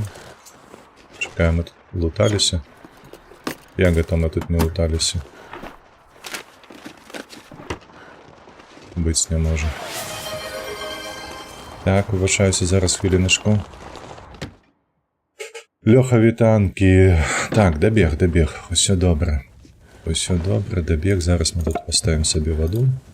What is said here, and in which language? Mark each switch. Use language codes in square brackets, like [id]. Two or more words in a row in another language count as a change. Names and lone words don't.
[be] Чекаем, мы тут луталися. Як это мы тут не луталися? Быць не може. [uk] Так, вибачаюся зараз хвилиночку. Льоха, вітанки. [be] Так, добег. Усё добре. Усё добре, добег. [uk] Зараз ми тут поставимо собі воду.